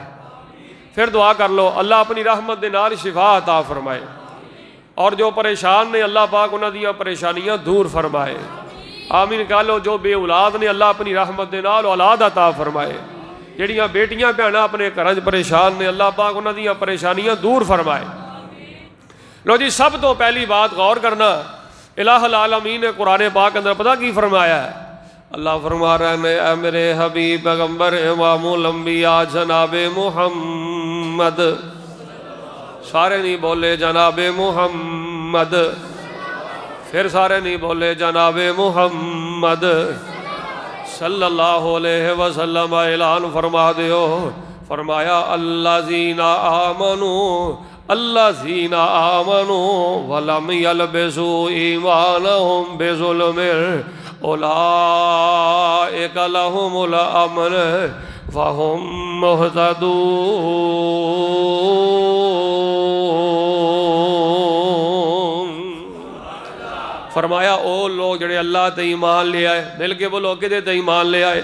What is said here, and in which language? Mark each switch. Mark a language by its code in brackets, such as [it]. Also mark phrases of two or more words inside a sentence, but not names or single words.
[pa] پھر دعا کر لو اللہ اپنی رحمت دے نال شفا عطا فرمائے، اور جو پریشان نے اللہ پاک اونہاں دیاں پریشانیاں دور فرمائے. آمین کہہ لو. جو بے اولاد نے اللہ اپنی رحمت دے نال اولاد عطا فرمائے. جہڑیاں بیٹیاں بھیناں اپنے گھراں چ پریشان نے اللہ پاک اونہاں دیاں پریشانیاں دور فرمائے. لو جی, سب تو پہلی بات غور کرنا، الٰہ العالمین نے قرآن پاک اندر پتہ کی فرمایا ہے. اللہ فرما رہے ہیں، اے میرے حبیب پیغمبر امام الانبیاء جناب محمد، سارے نہیں بولے جناب محمد، پھر سارے نہیں بولے جناب محمد, फिर सारे नहीं बोले जनाबे मुहम्मद [ar] صلى الله عليه وسلم. [pa] اعلان فرما دیو، فرمایا [ar] الذين آمنوا، الذين آمنوا ولم يلبسوا إيمانهم بظلم أولئك لهم الأمن وهم مهتدون. [pa] فرمایا او لوگ جڑے اللہ تے ایمان لے آئے، مل کے بولو کدے تے ایمان لے آئے?